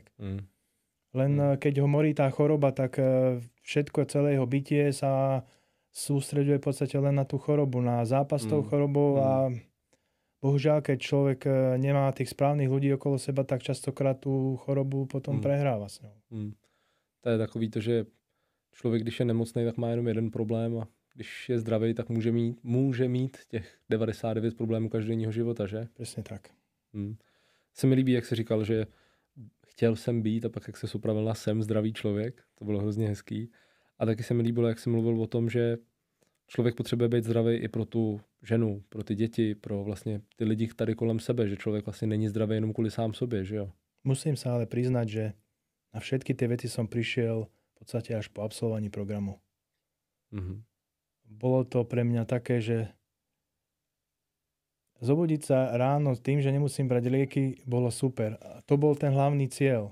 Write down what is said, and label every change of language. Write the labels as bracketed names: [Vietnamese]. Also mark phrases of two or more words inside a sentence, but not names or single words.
[Slovak] Len keď ho morí tá choroba, tak všetko, celé jeho bytie sa sústreďuje v podstate len na tú chorobu, na zápas s tou chorobou a bohužiaľ, keď človek nemá tých správnych ľudí okolo seba, tak častokrát tú chorobu potom prehráva s ňou. [Czech] To je takový to, že člověk, když je nemocný, tak má jenom jeden problém a když je zdravý, tak může mít těch 99 problémů každodenního života, že? [Slovak] Presne tak. [Czech] Se mi líbí, jak jsi říkal, že chtěl jsem být a pak jak se upravil na jsem zdravý člověk. To bylo hrozně hezký. A taky se mi líbilo, jak jsi mluvil o tom, že člověk potřebuje být zdravý i pro tu ženu, pro ty děti, pro vlastně ty lidi tady kolem sebe, že člověk vlastně není zdravý jenom kvůli sám sobě, že jo? [Slovak] Musím sa ale priznať, že na všetky tie veci som prišiel v podstate až po absolvovaní programu. Bolo to pre mňa také, že zobudiť sa ráno s tým, že nemusím brať lieky, bolo super. A to bol ten hlavný cieľ.